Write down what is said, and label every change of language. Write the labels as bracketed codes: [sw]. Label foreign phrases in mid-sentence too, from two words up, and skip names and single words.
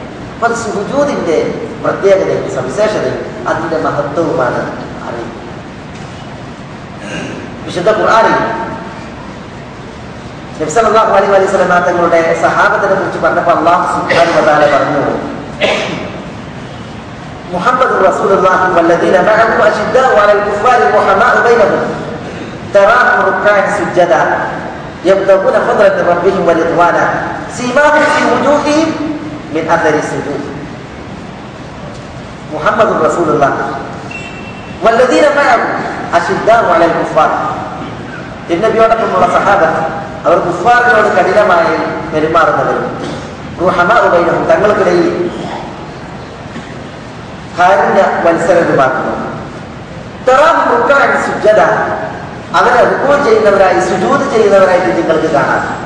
[ml] അപ്പൊ അത് സുജൂദിന്റെ പ്രത്യേകതയും സവിശേഷതയും അതിന്റെ മഹത്വവുമാണ് അറിയുന്നത്. വിശുദ്ധ ഖുർആനിൽ നബി [ar] صلى الله عليه وسلم [ml] തങ്ങളുടെ സഹാബത്തിനെ കുറിച്ച് പറഞ്ഞപ്പോൾ അല്ലാഹു [ar] سبحانه وتعالى [ml] പറഞ്ഞു, [ar] محمد رسول الله والذين معه أشداء على الكفار رحماء بينهم تراهم ركعا سجدا يبتغون فضلا من ربهم ورضوانا سيماهم في وجوههم من أثر السجود. محمد رسول الله والذين معه أشداء على الكفار. [ml] നബിയോടൊപ്പമുള്ള സഹാബത്ത് അവർ കുഫാറിനോട് കഠിനമായി പെരുമാറുന്നവരും [ar] رحماء بينهم, [ml] തങ്ങൾക്കിടയിൽ കാരുണ്യ മത്സരമാക്കുന്നു. അവരെ റുക്കൂ ചെയ്യുന്നവരായി സുജൂദ് ചെയ്യുന്നവരായിട്ട് നിങ്ങൾക്ക് കാണാം.